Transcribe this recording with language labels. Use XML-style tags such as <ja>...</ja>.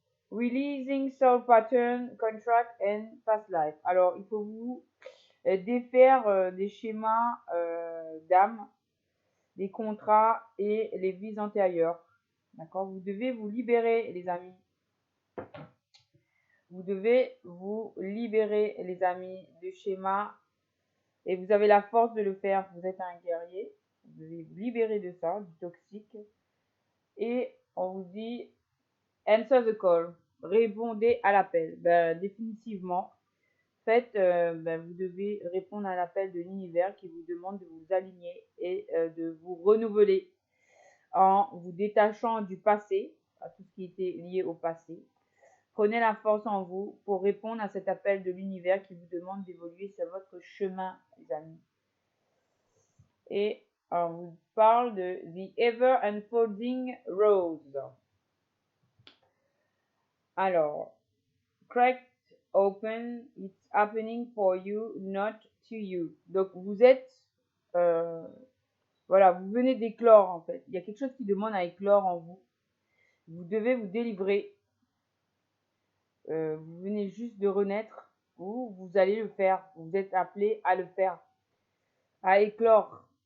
<en>Releasing soul pattern, contract and past life.</en> <fr>Alors, il faut vous défaire des schémas d'âme, des contrats et les vies antérieures. D'accord? Vous devez vous libérer, les amis. Vous devez vous libérer, les amis, du schéma. Et vous avez la force de le faire. Vous êtes un guerrier. Vous devez vous libérer de ça, du toxique. Et on vous dit,</fr> <en>answer the call.</en> <fr>Répondez à l'appel. Ben, définitivement. Vous devez répondre à l'appel de l'univers qui vous demande de vous aligner et de vous renouveler en vous détachant du passé, à tout ce qui était lié au passé. Prenez la force en vous pour répondre à cet appel de l'univers qui vous demande d'évoluer sur votre chemin, les amis. Et on vous parle de The Ever Unfolding Rose.</fr> <en>Alors, cracked open, it's happening for you, not to you.</en> <fr>Donc, vous êtes... voilà, vous venez d'éclore, en fait. Il y a quelque chose qui demande à éclore en vous. Vous devez vous délivrer. Vous venez juste de renaître ou vous allez le faire. Vous êtes appelé à le faire. À éclore.</fr>